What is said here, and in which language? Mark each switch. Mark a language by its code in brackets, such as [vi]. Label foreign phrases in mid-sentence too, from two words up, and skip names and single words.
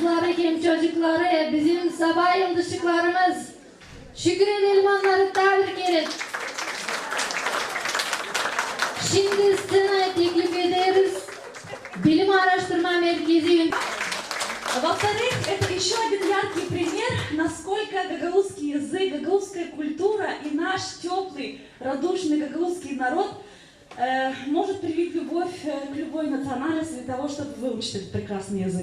[gag] ekim çocukları, bizim sabah yıldızlıklarımız. Şükür edelim onları tabir ederiz. Şimdi scenaya teklif ederiz. Bilim Araştırma Merkezi. [ru] Во-вторых, это еще один яркий пример, насколько гагаузский язык, гагаузская культура и наш теплый, радушный гагаузский народ может привить любовь к любой национальности для того, чтобы выучить этот прекрасный язык.